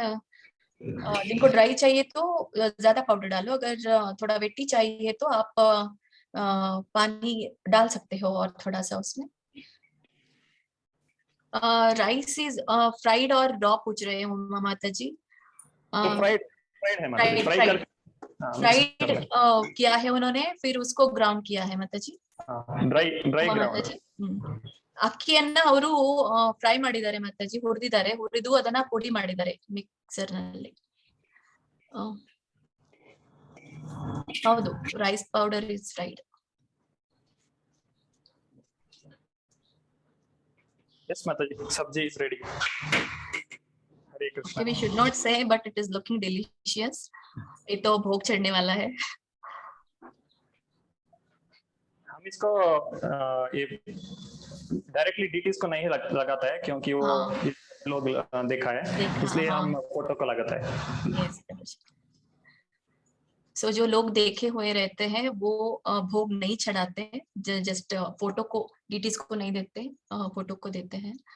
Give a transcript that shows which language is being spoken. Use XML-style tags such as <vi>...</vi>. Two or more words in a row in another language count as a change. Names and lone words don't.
<hi>जिनको ड्राई चाहिए तो ज्यादा पाउडर डालो, अगर थोड़ा वेटी चाहिए तो आप पानी डाल सकते हो और थोड़ा सा उसमें.</hi> <en>Rice is fried</en> <hi>और रॉ पूछ रहे हैं माता जी. फ्राइड है माता जी. फ्राइड किया है उन्होंने, फिर उसको ग्राउंड किया है माता जी.</hi> <en>Dry ground.</en> <kn>ಅಕ್ಕಿಯನ್ನ ಅವರು ಫ್ರೈ ಮಾಡಿದ್ದಾರೆ ಮಾತಾಜಿ, ಹುರಿದು ಅದನ್ನ ಪುಡಿ ಮಾಡಿದ್ದಾರೆ ಮಿಕ್ಸರ್ ನಲ್ಲಿ.</kn> <en>ಹೌದು, rice powder is fried. Yes Mataji, sabji is ready. Hare Krishna. We should not say, but it is looking delicious.</en> <hi>ये तो भोग चढ़ने वाला है. हम इसको ये</hi> <en>directly deities</en> <hi>को नहीं लगाता है क्योंकि वो लोग देखा है, इसलिए हम फोटो को लगाता है. सो जो लोग देखे हुए रहते हैं वो भोग नहीं चढ़ाते हैं,</hi> <en>just photo</en> <hi>को, डीटीज को नहीं देते, फोटो को देते हैं.</hi>